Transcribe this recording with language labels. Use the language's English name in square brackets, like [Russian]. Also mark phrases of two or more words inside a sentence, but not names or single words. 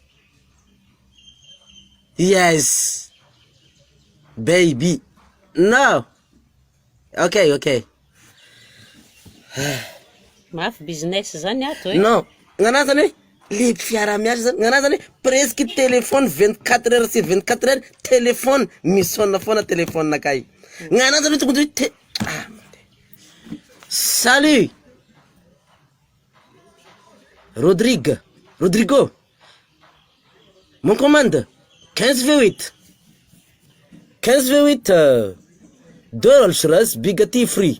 [English] Yes. Baby. No. Okay. [Malagasy] mafy business zany ato e. Non, ngana zany hoe le fiara miasa zany, ngana zany [French] presque téléphone 24 heures sur 24 heures téléphone [Malagasy] misonna foana téléphone nakay. Ngana zany tokony hoe [French] salut Rodrigo, mon commande 15 V8 2 Rolls-Royce Bugatti free.